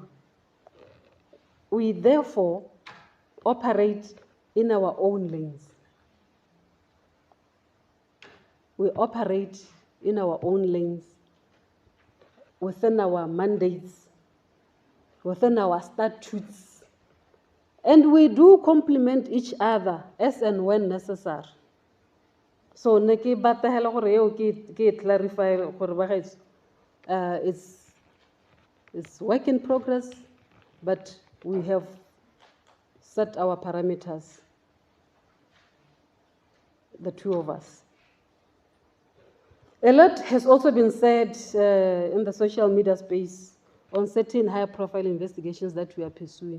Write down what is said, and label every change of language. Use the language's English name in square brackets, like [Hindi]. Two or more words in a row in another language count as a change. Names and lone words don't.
[English] We therefore operate in our own lanes. we operate in our own lanes, within our mandates, within our statutes, and we do complement each other as and when necessary. So [Tswana] ne ke batla gore eo ke clarify gore bagaetsho [English] it's work in progress, but we have set our parameters, the two of us. A lot has also been said in the social media space on certain high-profile investigations that we are pursuing.